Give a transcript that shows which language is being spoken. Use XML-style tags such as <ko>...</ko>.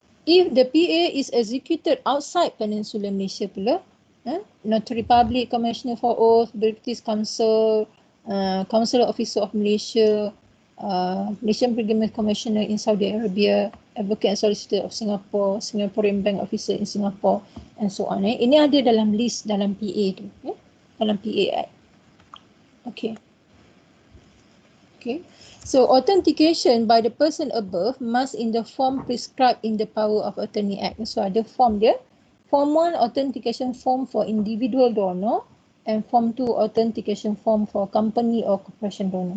<en>If the PA is executed outside Peninsular Malaysia pula, Notary Public, Commissioner for Oath, British Council, Consular Officer of Malaysia, Malaysian Pilgrimage Commissioner in Saudi Arabia, Advocate and Solicitor of Singapore, Singaporean Bank Officer in Singapore and so on.</en> <ms>Ini ada dalam list dalam PA tu, dalam PA Act. Okay.</ms> <en>So authentication by the person above must in the form prescribed in the Power of Attorney Act. So</en> <ms>ada form dia.</ms> <en>Form 1 authentication form for individual donor and form 2 authentication form for company or corporation donor.</en>